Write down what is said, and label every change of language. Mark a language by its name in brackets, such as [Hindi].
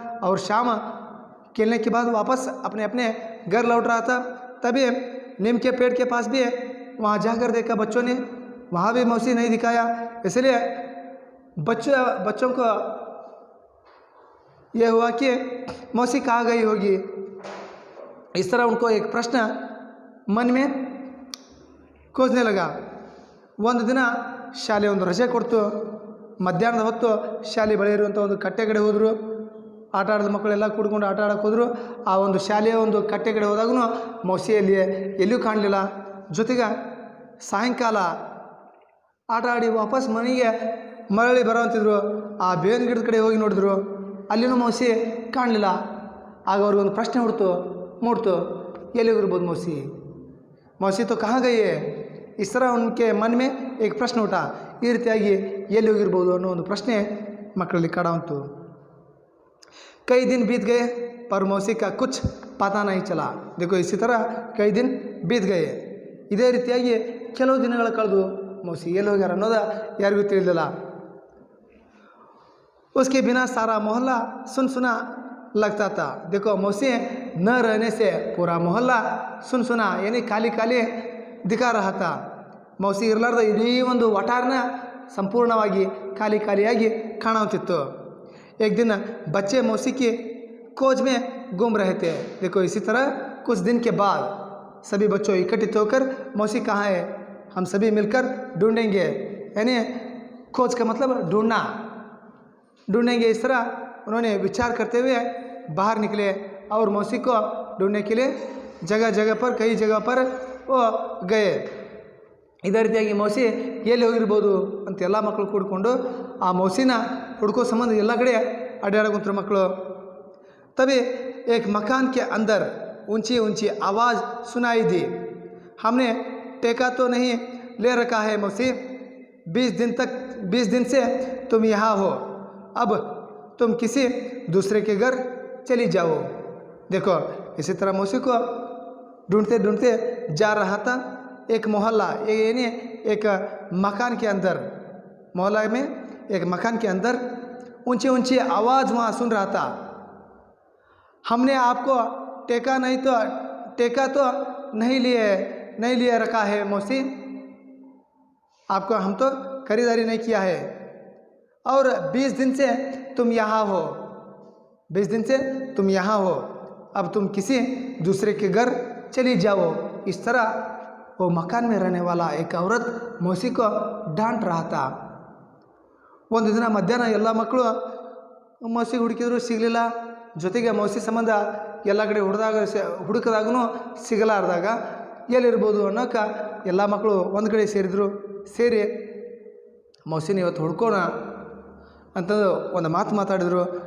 [Hindi] और शाम खेलने के बाद वापस अपने अपने घर लौट रहा था, तभी नीम के पेड़ के पास भी वहाँ जाकर देखा बच्चों ने, वहाँ भी मौसी नहीं दिखाया. इसलिए बच्चों को यह हुआ कि मौसी कहाँ गई होगी. इस तरह उनको एक प्रश्न मन में खोजने लगा. [Kannada] ಒಂದು ದಿನ ಶಾಲೆ ಒಂದು ರಜೆ ಕೊಡ್ತು. ಮಧ್ಯಾಹ್ನದ ಹೊತ್ತು ಶಾಲೆ ಬಳಿ ಇರುವಂಥ ಒಂದು ಕಟ್ಟೆ ಕಡೆ ಹೋದರು. ಆಟ ಆಡಿದ ಮಕ್ಕಳೆಲ್ಲ ಕೂಡ್ಕೊಂಡು ಆಟ ಆಡೋಕ್ಕೆ ಹೋದರು. ಆ ಒಂದು ಶಾಲೆಯ ಒಂದು ಕಟ್ಟೆ ಕಡೆ ಹೋದಾಗೂ ಮೌಸಿಯಲ್ಲಿ ಎಲ್ಲಿಯೂ ಕಾಣಲಿಲ್ಲ. ಜೊತೆಗೆ ಸಾಯಂಕಾಲ ಆಟ ಆಡಿ ವಾಪಸ್ ಮನೆಗೆ ಮರಳಿ ಬರೋವಂತಿದ್ರು. ಆ ಬೇವಿನ ಗಿಡದ ಕಡೆ ಹೋಗಿ ನೋಡಿದ್ರು, ಅಲ್ಲಿನೂ ಮೌಸಿ ಕಾಣಲಿಲ್ಲ. ಆಗ ಅವ್ರಿಗೊಂದು ಪ್ರಶ್ನೆ ಮೂಡ್ತು, ಎಲ್ಲಿಗಿರ್ಬೋದು ಮೌಸಿ. [Hindi] मौसी तो कहाँ गई है? इस तरह उनके मन में एक प्रश्न उठा. [Kannada] ಈ ರೀತಿಯಾಗಿ ಎಲ್ಲಿ ಹೋಗಿರ್ಬೋದು ಅನ್ನೋ ಒಂದು ಪ್ರಶ್ನೆ ಮಕ್ಕಳಲ್ಲಿ ಕಾಡುವಂತು. [Hindi] कई दिन बीत गए पर मौसी का कुछ पता नहीं चला. देखो इसी तरह कई दिन बीत गए. [Kannada] ಇದೇ ರೀತಿಯಾಗಿ ಕೆಲವು ದಿನಗಳ ಕಳೆದು मौसी ಎಲ್ಲಿ ಹೋಗ್ಯಾರ ಅನ್ನೋದು ಯಾರಿಗೂ ತಿಳಿದಿಲ್ಲ. [Hindi] उसके बिना सारा मोहल्ला सुनसुना लगता था. देखो मौसी न रहने से पूरा मोहल्ला सुनसुना यानी खाली खाली दिखा रहा था. [Kannada] मौसी ಇರಲಾರ್ದ ಇಡೀ ಒಂದು ವಟಾರನ ಸಂಪೂರ್ಣವಾಗಿ ಖಾಲಿ ಖಾಲಿಯಾಗಿ ಕಾಣುತ್ತಿತ್ತು. [Hindi] एक दिन बच्चे मौसी की खोज में घूम रहे थे. देखो इसी तरह कुछ दिन के बाद सभी बच्चों इकट्ठित होकर मौसी कहाँ है हम सभी मिलकर ढूंढेंगे. यानी खोज का मतलब ढूंढना, ढूंढेंगे. इस तरह उन्होंने विचार करते हुए बाहर निकले और मौसी को ढूंढने के लिए जगह जगह पर कई जगह पर वो गए. [Kannada] ಇದೇ ರೀತಿಯಾಗಿ ಮೌಸಿ ಎಲ್ಲಿ ಹೋಗಿರ್ಬೋದು ಅಂತ ಎಲ್ಲ ಮಕ್ಕಳು ಕೂಡಿಕೊಂಡು ಆ ಮೌಸಿನ ಹುಡುಕೋ ಸಂಬಂಧ ಎಲ್ಲ ಕಡೆ ಅಡ್ಡಾಡಕುಂತರು ಮಕ್ಕಳು. [Hindi] तभी एक मकान के अंदर ऊंची ऊंची आवाज़ सुनाई दी. हमने टेका तो नहीं ले रखा है मौसी. 20 दिन से तुम यहाँ हो. अब तुम किसी दूसरे के घर चली जाओ. देखो इसी तरह मौसी को ढूंढते ढूंढते जा रहा था. एक मोहल्ला यानी एक मकान के अंदर, मोहल्ला में एक मकान के अंदर ऊंची ऊंची आवाज़ वहाँ सुन रहा था. हमने आपको टेका तो नहीं लिए रखा है मौसी. आपको हम तो खरीदारी नहीं किया है. और 20 दिन से तुम यहाँ हो. 20 दिन से तुम यहाँ हो. अब तुम किसी दूसरे के घर चली जाओ. इस तरह वो मकान में रहने वाला एक औरत मौसी को डांट रहा था. [Kannada] ಒಂದು ದಿನ ಮಧ್ಯಾಹ್ನ ಎಲ್ಲ ಮಕ್ಕಳು ಮೌಸಿ ಹುಡುಕಿದ್ರು ಸಿಗಲಿಲ್ಲ. ಜೊತೆಗೆ ಮೌಸಿ ಸಂಬಂಧ ಎಲ್ಲ ಕಡೆ ಹುಡುಕಿದಾಗೂ ಸಿಗಲಾರ್ದಾಗ ಎಲ್ಲಿರ್ಬೋದು ಅನ್ನೋಕೆ ಎಲ್ಲ ಮಕ್ಕಳು ಒಂದು ಕಡೆ ಸೇರಿದರು. ಸೇರಿ ಮೌಸಿನ ಇವತ್ತು ಹುಡ್ಕೋಣ ಅಂತಂದು ಒಂದು ಮಾತು ಮಾತಾಡಿದರು.